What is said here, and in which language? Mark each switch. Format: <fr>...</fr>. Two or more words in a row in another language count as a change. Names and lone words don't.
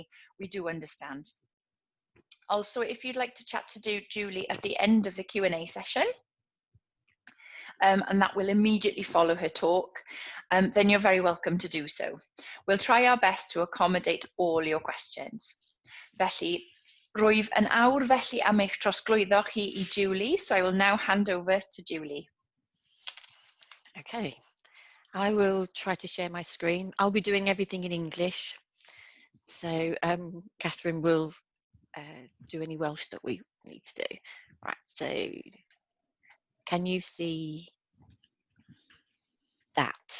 <en>We do understand. Also, if you'd like to chat to Julie at the end of the Q&A session, and that will immediately follow her talk, then you're very welcome to do so. We'll try our best to accommodate all your questions.</en> <cy>Felly, rwyf yn awr felly am eich trosglwyddo chi I Julie,</cy> <en>so I will now hand over to Julie. Okay, I will try to share my screen. I'll be doing everything in English, so Catherine will do any Welsh that we need to do. Right, so can you see that?</en>